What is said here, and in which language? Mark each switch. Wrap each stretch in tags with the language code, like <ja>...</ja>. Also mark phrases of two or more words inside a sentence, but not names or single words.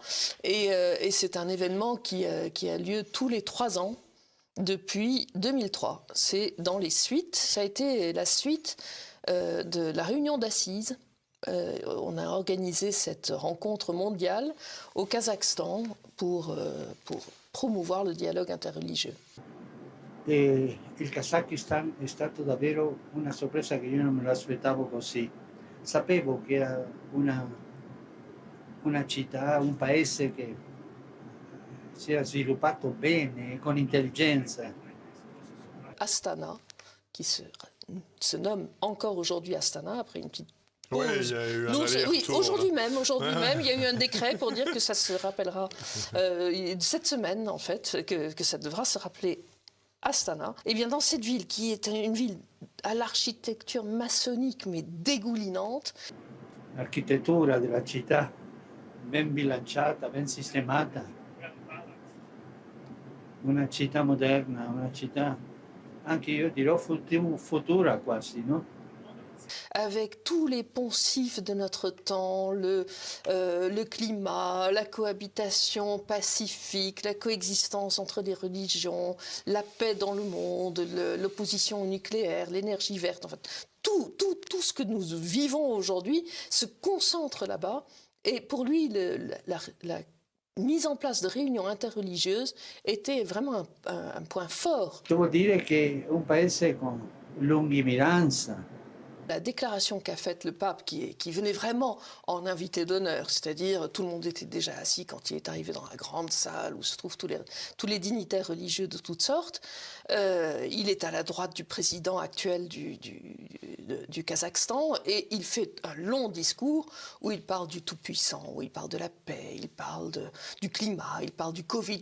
<fr>Et c'est un événement qui a lieu tous les 3 ans depuis 2003. C'est dans les suites, ça a été la suite de la réunion d'assises. On a organisé cette rencontre mondiale au Kazakhstan pour promouvoir le dialogue interreligieux.</fr> <it>Il Kazakistan è stato davvero una sorpresa che io non me lo aspettavo così. Sapevo che era una città, un paese che si era sviluppato bene, con intelligenza.</it> <fr>Astana, qui se nomme encore aujourd'hui Astana, après une petite... Oui, il y a eu un aller-retour. Oui, aujourd'hui même, il y a eu un décret pour dire que ça se rappellera cette semaine, en fait, que ça devra se rappeler Astana. Et bien dans cette ville, qui est une ville à l'architecture maçonnique, mais dégoulinante.</fr> <it>L'architettura della città, ben bilanciata, ben sistemata. Una città moderna, una città, anche io dirò futura quasi, no?</it> <fr>Avec tous les poncifs de notre temps, le climat, la cohabitation pacifique, la coexistence entre les religions, la paix dans le monde, l'opposition au nucléaire, l'énergie verte, en fait, tout ce que nous vivons aujourd'hui se concentre là-bas. Et pour lui, la mise en place de réunions interreligieuses était vraiment un point fort. Ça veut dire qu'un</fr> <it>paese con lungimiranza.</it> <fr>La déclaration qu'a faite le pape, qui venait vraiment en invité d'honneur, c'est-à-dire tout le monde était déjà assis quand il est arrivé dans la grande salle où se trouvent tous les dignitaires religieux de toutes sortes. Il est à la droite du président actuel du Kazakhstan et il fait un long discours où il parle du Tout-Puissant, où il parle de la paix, il parle du climat, il parle du Covid.</fr>